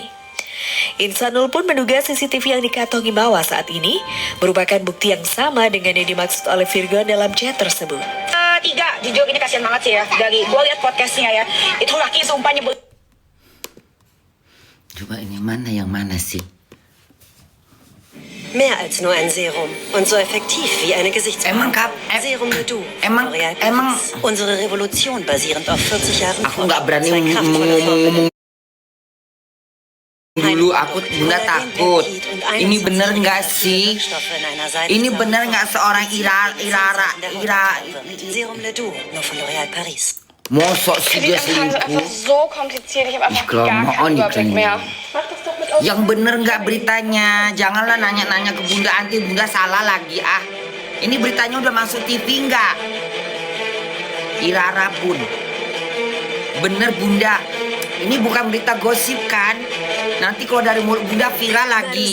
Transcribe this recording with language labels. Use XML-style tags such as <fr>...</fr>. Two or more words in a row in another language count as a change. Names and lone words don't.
<id>Insanul pun menduga CCTV yang dikantongi Mawa saat ini merupakan bukti yang sama dengan yang dimaksud oleh Virgon dalam chat tersebut. Tiga, jujur ini kasihan banget sih ya. Dari gue lihat podcastnya ya, itu laki sumpah nyebut. Coba ini yang mana sih?</id> <de>Mehr als nur ein Serum und so effektiv wie eine Gesichtscreme. Serum Ledoux.</de> <id>Emang</id> <de>Unsere Revolution basierend auf 40 Jahren</de> <id>aku nggak berani ngomong dulu, aku bunda takut. Ini bener nggak sih? Ini bener nggak seorang</id> <de>Serum Ledoux, nur von L'Oréal Paris.</de> <id>Mosok sih dia selingkuh?</id> <de>So kompliziert, ich habe einfach gar keinen Überblick mehr.</de> <id>Yang bener nggak beritanya? Janganlah nanya-nanya ke bunda, nanti bunda salah lagi ah. Ini beritanya udah masuk TV nggak? Irara pun bener bunda. Ini bukan berita gosip kan? Nanti kalau dari mulut bunda viral lagi.</id>